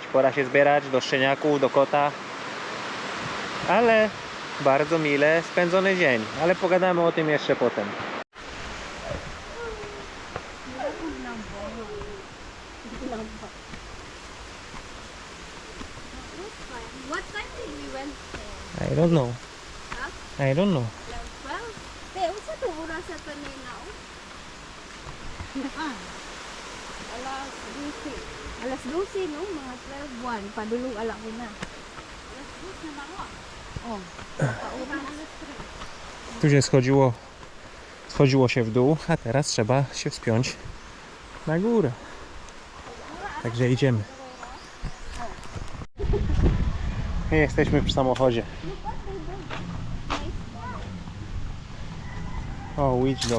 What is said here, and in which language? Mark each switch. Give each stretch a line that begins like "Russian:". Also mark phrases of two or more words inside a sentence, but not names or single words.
Polish: Pora się zbierać do szczeniaków, do kota. Ale bardzo mile spędzony dzień. Ale pogadamy o tym jeszcze potem.
English: What time did we went there? I don't know. I don't know. 12?
Cebuano: Te, usa to oras sa kanina, oh. Alas 12. Alas 12, no? Mga 12:01. Padulong ala ko na. Alas 12 na ako. Oh. Pauran alas 3.
Polish: Tu się schodziło się w dół, a teraz trzeba się wspiąć na górę. Także idziemy. Jesteśmy przy samochodzie. O, Witch Dog.